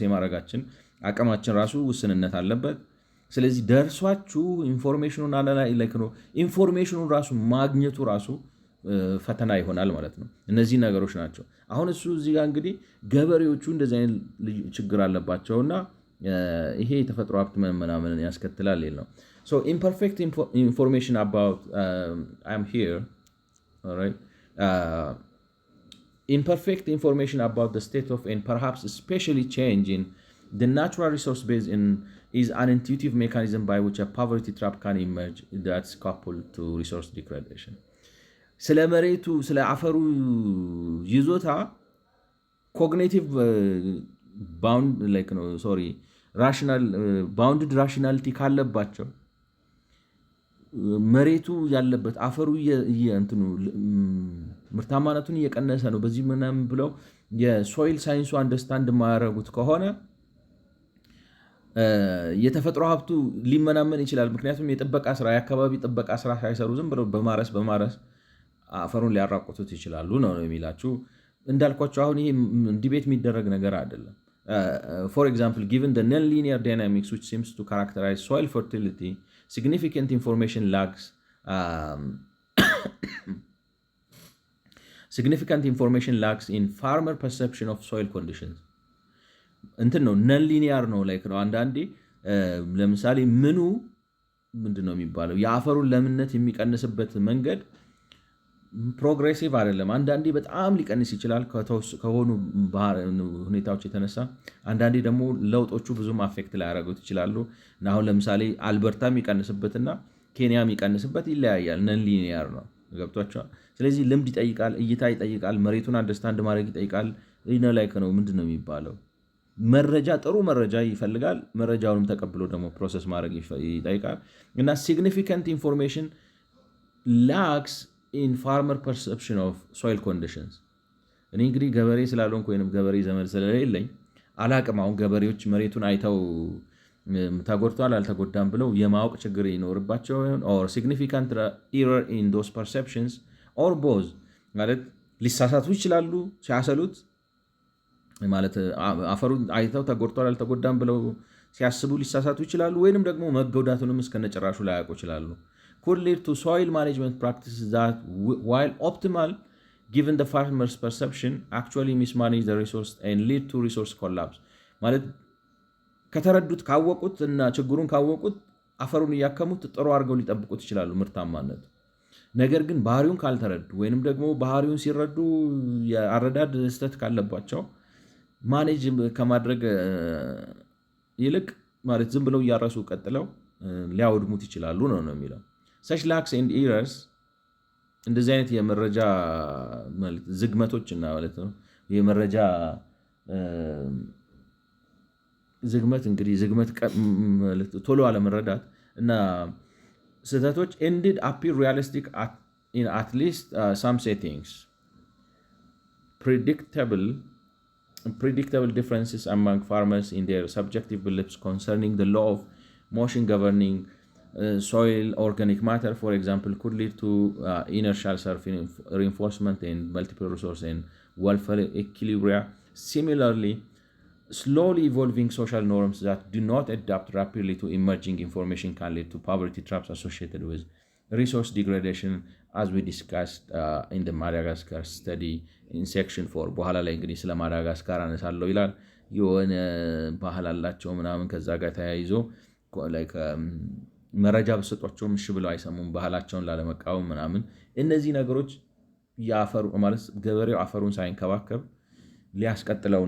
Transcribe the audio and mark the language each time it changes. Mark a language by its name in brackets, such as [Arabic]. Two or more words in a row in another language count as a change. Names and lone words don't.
[Amharic] የማድረጋችን አቅማችን ራሱ ውስንነት አለበት። ስለዚህ ደርሷችሁ ኢንፎርሜሽኑን ኢንፎርሜሽኑን ራሱ ማግኘቱ ራሱ ፈተና ይሆናል ማለት ነው። እነዚህ ነገሮች ናቸው። አሁን እሱ እዚህ ጋር እንግዲህ ገበሬዎቹ እንደዚህ አይነት ችግር አለባቸውና ይሄ የተፈጥሮ ሀብት መመናመንን ያስከትላል ነው። [English] So imperfect information about I'm here, all right. Imperfect information about the state of and perhaps especially change in the natural resource base is an intuitive mechanism by which a poverty trap can emerge that's coupled to resource degradation. [Amharic] ስለ መሬቱ ስለ አፈሩ ይዞታ [English] cognitive bounded rationality [Amharic] ካለባቸው መሬቱ ያለበት አፈሩ ምርታማነቱን እየቀነሰ ነው በዚህ ምናምን ብለው የሶይል ሳይንሱ አንደርስታንድ የማያደርጉት ከሆነ የተፈጥሮ ሀብቱ ሊመናመን ይችላል። ምክንያቱም የጥበቃ ስራ የአካባቢ ጥበቃ ስራ ሳይሰሩ ዝም ብለው በማረስ አፈሩን ሊያራቁቱት ይችላሉ ነው የሚላችሁ። እንዳልኳቸው አሁን ይሄ ዲቤት የሚደረግ ነገር አይደለም። [English] For example, given the nonlinear dynamics which seems to characterize soil fertility, significant information lags in farmer perception of soil conditions. [Amharic] እንትን ነው ነንሊኒያር ነው ላይክ ነው። አንዳንዴ ለምሳሌ ምኑ ምንድን ነው የሚባለው የአፈሩን ለምነት የሚቀንስበት መንገድ ፕሮግሬሲቭ አይደለም። አንዳንዴ በጣም ሊቀንስ ይችላል ከሆኑ ሁኔታዎች የተነሳ። አንዳንዴ ደግሞ ለውጦቹ ብዙም አፌክት ላያደርጉት ይችላሉ። እና አሁን ለምሳሌ አልበርታ የሚቀንስበትና ኬንያ የሚቀንስበት ይለያያል። ነን ሊኒያር ነው። ገብቷቸዋል። ስለዚህ ልምድ ይጠይቃል፣ እይታ ይጠይቃል፣ መሬቱን አንደርስታንድ ማድረግ ይጠይቃል። ላይክ ነው ምንድን ነው የሚባለው መረጃ ጥሩ መረጃ ይፈልጋል። መረጃውንም ተቀብሎ ደግሞ ፕሮሰስ ማድረግ ይጠይቃል። እና [English] significant information lags in farmer perception of soil conditions [Amharic] እኔ እንግዲህ ገበሬ ስላልሆንኩ ወይንም ገበሬ ዘመድ ስለሌለኝ አላቅም። አሁን ገበሬዎች መሬቱን አይተው ተጎድቷል አልተጎዳም ብለው የማወቅ ችግር ይኖርባቸው [English] or significant error in those perceptions or both [Amharic] ማለት ሊሳሳቱ ይችላሉ ሲያሰሉት ማለት አፈሩን አይተው ተጎድቷል አልተጎዳም ብለው ሲያስቡ ሊሳሳቱ ይችላሉ ወይንም ደግሞ መጎዳቱንም እስከነጭራሹ ላያውቁ ይችላሉ። [English] could lead to soil management practices that while optimal given the farmer's perception actually mismanage the resource and lead to resource collapse [Amharic] ማለት ከተረዱት ካወቁት እና ችግሩን ካወቁት አፈሩን ያከሙት ጥሩ አድርገው ሊጠብቁት ይችላሉ ምርታማነት። ነገር ግን ባህሪውን ካልተረዱ ወይንም ደግሞ ባህሪውን ሲረዱ የአረዳድ ስህተት ካለባቸው ማኔጅ ከማድረግ ይልቅ ማለት ዝም ብለው እያረሱ ቀጥለው ሊያወድሙት ይችላሉ ነው የሚለው። [English] such lacks and errors [Amharic] እንደዚህ አይነት የመረጃ ማለት ዝግመቶችና ማለት ነው የመረጃ ዝግመት እንግዲህ ዝግመት ማለት ቶሎ አለመረዳት እና ስህተቶች [English] ended appear realistic in at least some settings. Predictable differences among farmers in their subjective beliefs concerning the law of motion governing soil organic matter, for example, could lead to inertial self-reinforcement and multiple resource and welfare equilibria. Similarly, slowly evolving social norms that do not adapt rapidly to emerging information can lead to poverty traps associated with resource degradation, as we discussed in the Madagascar study in section 4. [Amharic] በኋላ ላይ እንግዲህ ስለ ማዳጋስካር አነሳለሁ ይላል። የሆነ ባህል አላቸው ምናምን ከዛ ጋር ተያይዞ like መረጃ በሰጧቸውም እሺ ብለው አይሰሙም ባህላቸውን ላለመቃወም ምናምን። እነዚህ ነገሮች ያፈሩ ማለት ገበሬው አፈሩን ሳይንከባከብ ሊያስቀጥለውና